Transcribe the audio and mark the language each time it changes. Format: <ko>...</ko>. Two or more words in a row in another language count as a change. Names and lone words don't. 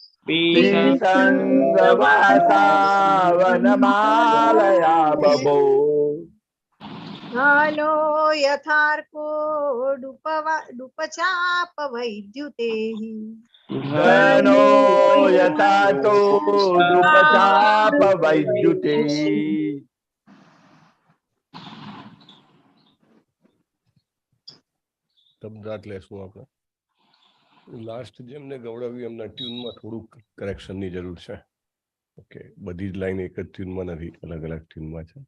<sa>पिसङ्गवासा वनमालया बभो घनो यथार्को डुपचापवैद्युतेः घनो यथा तो द्रुपचाप वैद्युते</sa> <gu>શબ્દાર્થ લેશું આપણે. લાસ્ટ જે એમને ગવડાવ્યું એમના ટ્યુનમાં થોડુંક કરેક્શનની જરૂર છે. ઓકે, બધી જ લાઈન એક જ ટ્યુનમાં નથી, અલગ અલગ ટ્યુનમાં છે.</gu>